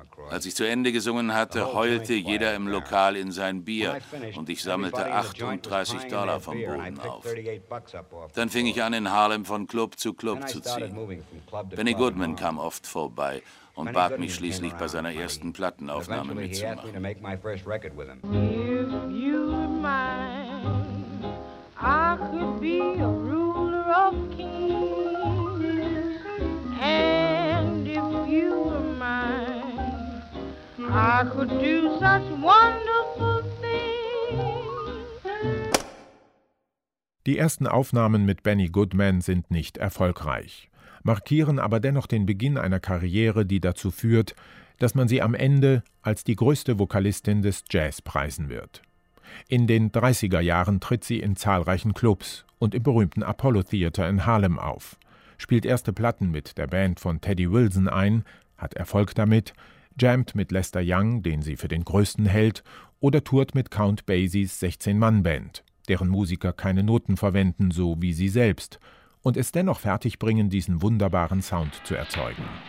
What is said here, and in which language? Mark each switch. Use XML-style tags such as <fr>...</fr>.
<de>Als ich zu Ende gesungen hatte, heulte jeder im Lokal in sein Bier und ich sammelte $38 vom Boden auf. Dann fing ich an, in Harlem von Club zu Club zu ziehen. Benny Goodman kam oft vorbei und bat mich schließlich bei seiner ersten Plattenaufnahme mitzumachen.</de> <en>If you were mine, I could be a ruler of kings. And if you were mine, I could do such wonderful things.</en> <de>Die ersten Aufnahmen mit Benny Goodman sind nicht erfolgreich, markieren aber dennoch den Beginn einer Karriere, die dazu führt, dass man sie am Ende als die größte Vokalistin des Jazz preisen wird. In den 30er Jahren tritt sie in zahlreichen Clubs und im berühmten Apollo Theater in Harlem auf, spielt erste Platten mit der Band von Teddy Wilson ein, hat Erfolg damit, jammt mit Lester Young, den sie für den größten hält, oder tourt mit Count Basies 16-Mann-Band, deren Musiker keine Noten verwenden, so wie sie selbst, und es dennoch fertigbringen, diesen wunderbaren Sound zu erzeugen.</de>